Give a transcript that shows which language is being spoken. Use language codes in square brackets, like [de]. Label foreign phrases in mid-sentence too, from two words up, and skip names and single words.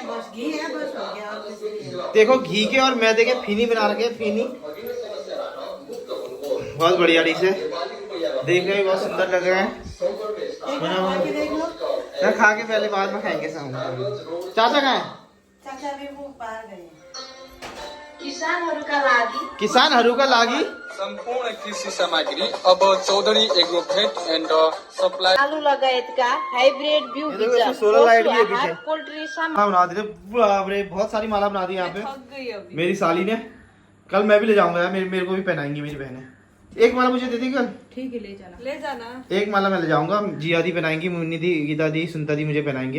[hi] बस घी है, बस हो गया। देखो घी के और मैदे के फिनी बना रखे हैं। फिनी बहुत बढ़िया डिश है, देखने में बहुत सुंदर लग रहा है। मैं खा के पहले बाद में खाएंगे सब। चाचा कहाँ है? चाचा भी वो पार गए। [ne] किसानहरूका लागि सम्पूर्ण कृषि सामग्री अब चौधरी एग्रो भेट एन्ड सप्लाई आलु लगायतका हाइब्रिड बिउ [hi] ये देखो, बीज इसमें सोलर लाइट भी है [ne] पशु आहार, [hi] पीछे। [ne] पोल्ट्री [hi] माला बना दी। बाप रे बहुत सारी माला बना दी यहाँ पे मेरी साली ने। कल मैं भी ले जाऊंगा यार, मेरे को भी पहनाएंगी मेरी बहनें। एक माला मुझे दे दी कल। ठीक है ले जाना। एक माला मैं ले जाऊंगा, जिया दी पहनाएंगी, मुन्नी दी, गीता दी, सुनता दी मुझे पहनाएंगे।